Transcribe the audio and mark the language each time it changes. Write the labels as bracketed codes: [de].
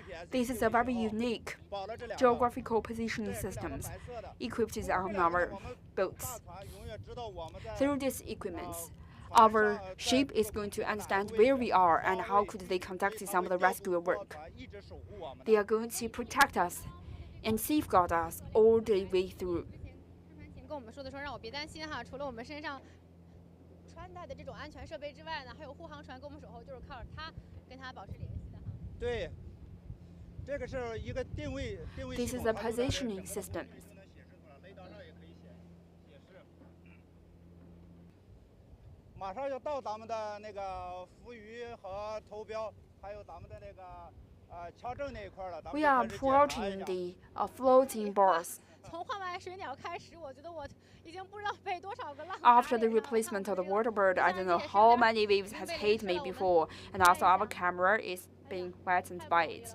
[en] This is a very unique geographical positioning system equipped on our boats. Through these equipments, our ship is going to understand where we are and how could they conduct some of the rescue work. They are going to protect us and safeguard us all the way through. [zh] 跟我们说的说让我别担心哈，除了我们身上穿戴的这种安全设备之外呢，还有护航船跟我们守候，就是靠着它跟它保持联系的哈。对，这个是一个定位。 [en] This is a positioning system. [zh] 雷达上也可以显示。马上要到咱们的那个浮鱼和头标，还有咱们的那个桥正那一块了。 [en] We are approaching the floating bars. [zh] 从换完水鸟开始，我觉得我已经不知道被多少个浪。 [en] After the replacement of the water bird, I don't know how many waves has hit me before, and also our camera is being wetted by it.